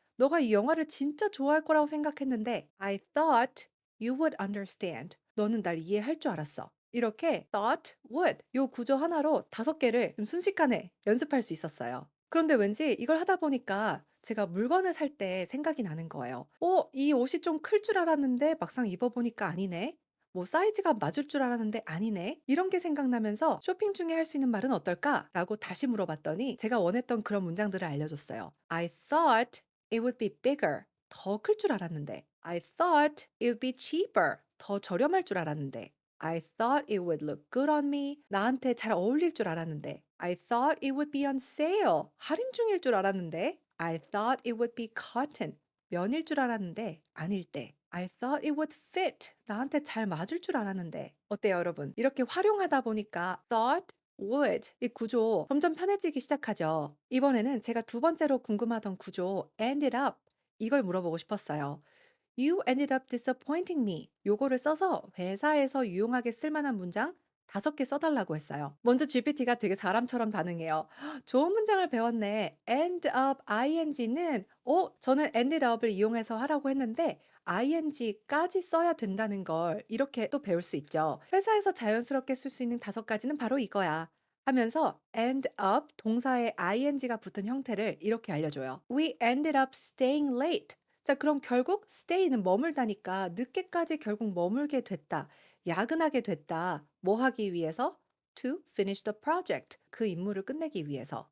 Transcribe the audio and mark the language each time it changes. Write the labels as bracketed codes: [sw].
[ko] 너가 이 영화를 진짜 좋아할 거라고 생각했는데 [en] I thought you would understand. [ko] 너는 날 이해할 줄 알았어. 이렇게 thought, would 요 구조 하나로 5개를 좀 순식간에 연습할 수 있었어요. 그런데 왠지 이걸 하다 보니까 제가 물건을 살 때 생각이 나는 거예요. 이 옷이 좀 클 줄 알았는데 막상 입어보니까 아니네. 뭐 사이즈가 맞을 줄 알았는데 아니네. 이런 게 생각나면서 쇼핑 중에 할 수 있는 말은 어떨까? 라고 다시 물어봤더니 제가 원했던 그런 문장들을 알려줬어요. [en] I thought it would be bigger. [ko] 더 클 줄 알았는데. [en] I thought it would be cheaper. [ko] 더 저렴할 줄 알았는데. [en] I thought it would look good on me. [ko] 나한테 잘 어울릴 줄 알았는데. [en] I thought it would be on sale. [ko] 할인 중일 줄 알았는데. [en] I thought it would be cotton. [ko] 면일 줄 알았는데 아닐 때. [en] I thought it would fit. [ko] 나한테 잘 맞을 줄 알았는데. 어때요, 여러분? 이렇게 활용하다 보니까 thought, would 이 구조 점점 편해지기 시작하죠. 이번에는 제가 두 번째로 궁금하던 구조 ended up 이걸 물어보고 싶었어요. [en] You ended up disappointing me. [ko] 요거를 써서 회사에서 유용하게 쓸 만한 문장 5개 써달라고 했어요. 먼저 GPT가 되게 사람처럼 반응해요. 좋은 문장을 배웠네. end up ing는 저는 ended up을 이용해서 하라고 했는데 ing까지 써야 된다는 걸 이렇게 또 배울 수 있죠. 회사에서 자연스럽게 쓸 수 있는 5가지는 바로 이거야. 하면서 end up 동사에 ing가 붙은 형태를 이렇게 알려줘요. [en] We ended up staying late. [ko] 자, 그럼 결국 stay는 머물다니까 늦게까지 결국 머물게 됐다. 야근하게 됐다. 뭐 하기 위해서? [en] To finish the project. [ko] 그 임무를 끝내기 위해서.